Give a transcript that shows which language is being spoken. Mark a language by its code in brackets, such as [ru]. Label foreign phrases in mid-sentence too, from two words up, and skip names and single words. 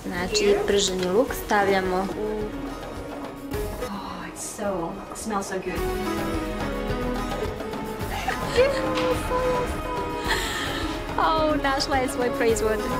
[sr] Znači prženi luk stavljamo u... [en] It smells so good. [sr] Našla je svoj proizvod.